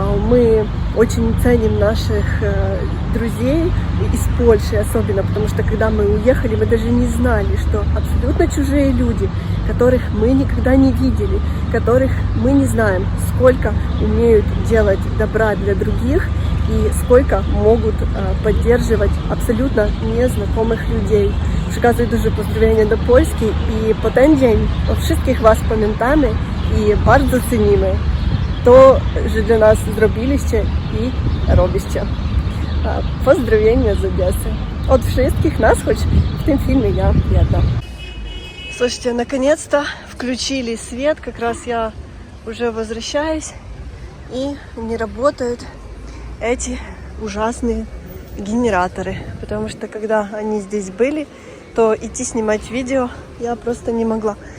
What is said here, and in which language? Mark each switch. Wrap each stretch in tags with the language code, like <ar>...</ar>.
<ru>Мы очень ценим наших друзей из Польши особенно, потому что когда мы уехали, мы даже не знали, что абсолютно чужие люди, которых мы никогда не видели, которых мы не знаем, сколько умеют делать добра для других и сколько могут поддерживать абсолютно незнакомых людей.</ru> <pl>Przekazuję duże pozdrowienia do Polski i po ten dzień wszystkich Was pamiętamy i bardzo cenimy to, że dla nas zrobiliście i robiście. Pozdrowienia z Одессы.</pl> <ru>От</ru> <pl>wszystkich</pl> <ru>нас, хоть в этом фильме я</ru> <pl>jedna.</pl> <ru>Слушайте, наконец-то включили свет, как раз я уже возвращаюсь, и не работают эти ужасные генераторы, потому что когда они здесь были, то идти снимать видео я просто не могла.</ru>